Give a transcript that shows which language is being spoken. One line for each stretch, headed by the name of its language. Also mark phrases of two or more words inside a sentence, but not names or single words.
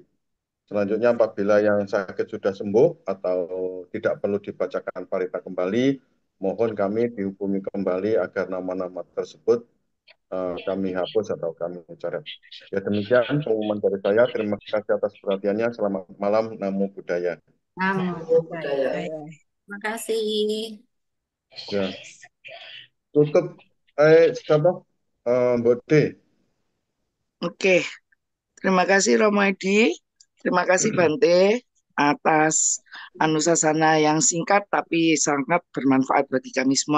Indonesian: Selanjutnya apabila yang sakit sudah sembuh atau tidak perlu dibacakan parita kembali, mohon kami dihubungi kembali agar nama-nama tersebut kami hapus atau kami coret. Ya demikian pengumuman dari saya. Terima kasih atas perhatiannya. Selamat malam.
Pali: Namo Buddhaya. Namo Budaya.
Indonesian: Terima kasih. Ya. Tutup. Siapa? Mbok D. Oke, terima kasih Romo Edi, terima kasih Bante atas anusasana yang singkat tapi sangat bermanfaat bagi kami semua.